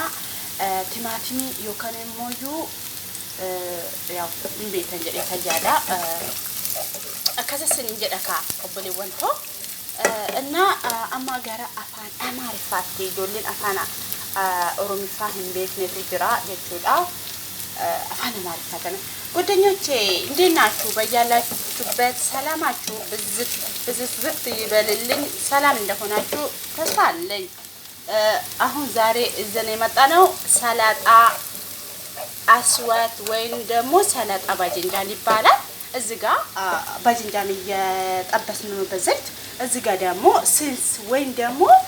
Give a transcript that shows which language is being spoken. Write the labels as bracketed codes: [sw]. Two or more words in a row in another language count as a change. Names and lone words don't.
[om] Timaatimii yookaan immoo yaa hin beekan jedhee tajaajila. Akkasas hin jedha kaa obboleewwan too. እና amma gara afaan Amaariffaatti ijoolleen afaan Oromiffaa hin beeknetu jira jechuudha. Afaan Amaariffaa kana [am] ጓደኞቼ እንዴት ናችሁ? በያላችሁበት ሰላማችሁ ብዝት ይበልልኝ። ሰላም እንደሆናችሁ ተስፋ አለኝ። አሁን ዛሬ እዘን የመጣነው ሰላጣ አስዋት ወይም ደግሞ ሰላጣ ባጅንጃን ይባላል። እዚህ ጋር ባጅንጃን እየጠበስን ነው በዘይት። እዚህ ጋር ደግሞ ስልስ ወይም ደግሞ